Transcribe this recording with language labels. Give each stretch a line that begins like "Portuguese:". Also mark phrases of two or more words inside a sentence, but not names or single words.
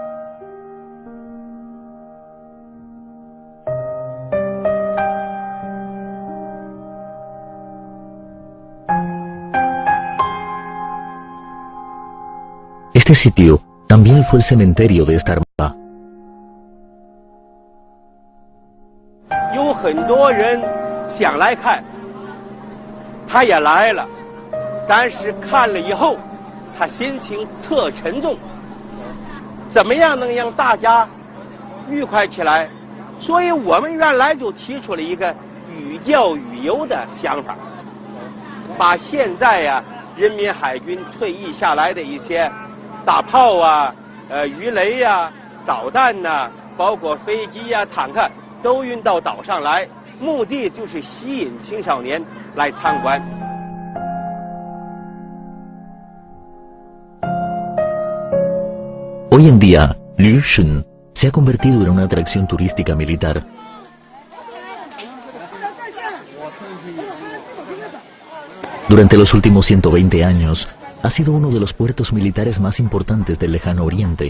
Spanish: Este sitio también fue el cementerio de esta armada.
Chinese: 有很多人想来看，他也来了，但是看了以后，他心情特沉重。怎么样能让大家愉快起来？所以我们原来就提出了一个寓教于游的想法，把现在呀人民海军退役下来的一些大炮啊、鱼雷呀、导弹呐、包括飞机呀、坦克。都运到岛上来，目的就是吸引青少年来参观。
Spanish: Hoy en día, Lushun se ha convertido en una atracción turística militar. Durante los últimos 120 años, ha sido uno de los puertos militares más importantes del lejano oriente.